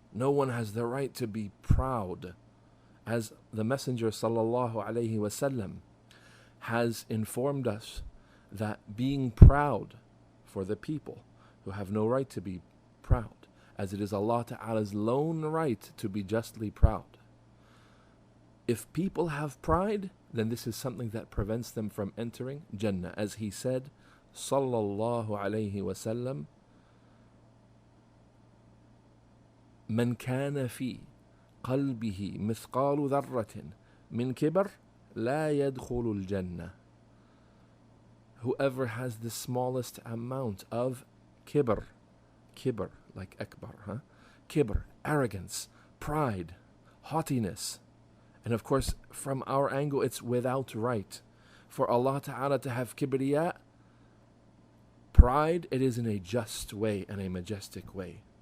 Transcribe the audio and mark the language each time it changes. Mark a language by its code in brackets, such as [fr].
[en] No one has the right to be proud. As the Messenger sallallahu alaihi wasallam has informed us that being proud for the people who have no right to be proud, as it is Allah Ta'ala's lone right to be justly proud. If people have pride, then this is something that prevents them from entering Jannah. As he said, sallallahu alayhi wa sallam, [ar] من كان في قلبه مثقال ذرة من كبر لا يدخل الجنة. [en] Whoever has the smallest amount of kibr, like akbar, kibr, arrogance, pride, haughtiness. And of course, from our angle, it's without right. For Allah Ta'ala to have kibriya, pride, it is in a just way and a majestic way.